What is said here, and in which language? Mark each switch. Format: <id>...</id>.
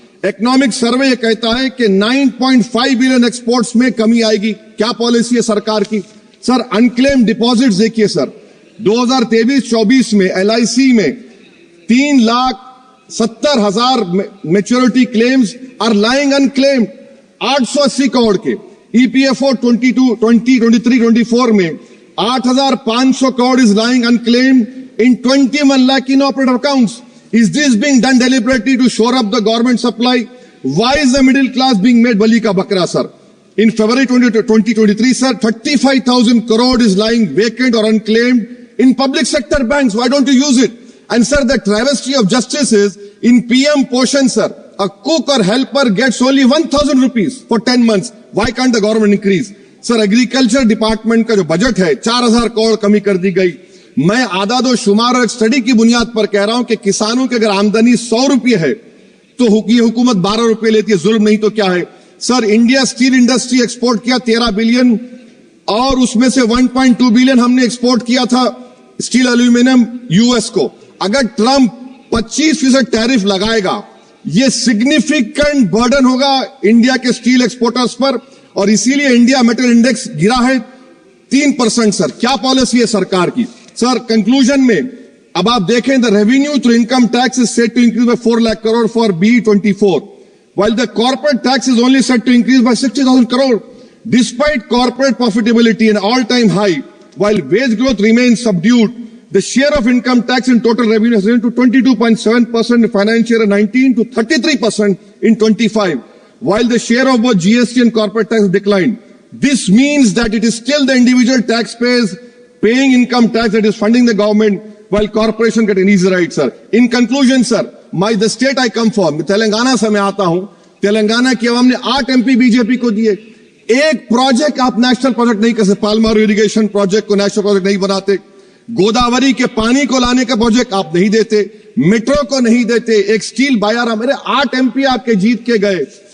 <hi>Economic survey ये कहता है कि 9.5 बिलियन एक्सपोर्ट्स में कमी आएगी। क्या पॉलिसी है सरकार की? सर अनक्लेम्ड डिपॉजिट्स देखिए सर 2023-24 में LIC में 3,70,000 maturity</hi> <en>claims are lying unclaimed,</en> <hi>880 crore के।</hi> <en>EPFO 2023-24 में 8,500 crore is lying unclaimed in 21 lakh inoperative accounts. Is this being done deliberately to shore up the government supply? Why is the middle class being made</en> <hi>bali ka bakra,</hi> <en>sir? In February 2023, sir, 35,000 crore is lying vacant or unclaimed in public sector banks. Why don't you use it? And sir, the travesty of justice is in PM Poshan, sir, a cook or helper gets only 1,000 rupees for 10 months. Why can't the government increase?</en> <hi>Sir, agriculture department का जो budget है 4,000 करोड़ कमी कर दी गई। मैं आदाद और शुमार और एक स्टडी की बुनियाद पर कह रहा हूं कि किसानों की अगर आमदनी 100 रुपये है तो ये हुकूमत 12 रुपये लेती है। जुल्म नहीं तो क्या है? Sir India steel industry export किया 13 बिलियन और उसमें से 1.2 बिलियन हमने एक्सपोर्ट किया था स्टील एल्यूमिनियम US को। अगर ट्रंप 25% टैरिफ लगाएगा, ये सिग्निफिकेंट बर्डन होगा इंडिया के स्टील एक्सपोर्टर्स पर और इसीलिए इंडिया मेटल इंडेक्स गिरा है 3%। सर क्या पॉलिसी है सरकार की? सर कंक्लूजन में अब आप देखें,</hi> <en>The revenue through income tax is set to increase by 4 lakh crore for BE24, while the corporate tax is only set to increase by 60,000 crore. Despite corporate profitability an all-time high, while wage growth remains subdued, the share of income tax in total revenue has risen to 22.7% in financial year 19 to 33% in 25, while the share of both GST and corporate tax has declined. This means that it is still the individual taxpayers paying income tax that is funding the government, while corporation get an easy ride, sir. In conclusion, sir, the state I come from,</en> <hi>Telangana से मैं आता हूं, तेलंगाना की आवाम ने 8 MP BJP को दिए। एक project आप नेशनल प्रोजेक्ट नहीं कर सकते, पालमारू इरिगेशन प्रोजेक्ट को नेशनल प्रोजेक्ट नहीं बनाते, गोदावरी के पानी को लाने का प्रोजेक्ट आप नहीं देते, मेट्रो को नहीं देते, एक स्टील बायारा, मेरे 8 MP आपके जीत के गए।</hi>